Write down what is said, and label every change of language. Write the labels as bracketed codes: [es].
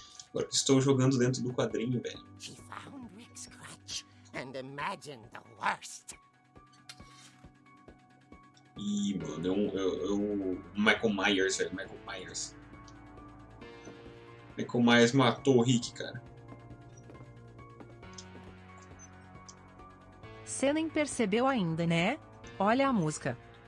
[pt] Agora que estou jogando dentro do quadrinho, velho. [en] She found Rick's crutch and imagined the worst. [pt] Ih, mano, é o Michael Myers, velho. Michael Myers matou o Rick, cara. Você nem percebeu ainda, né? Olha a música.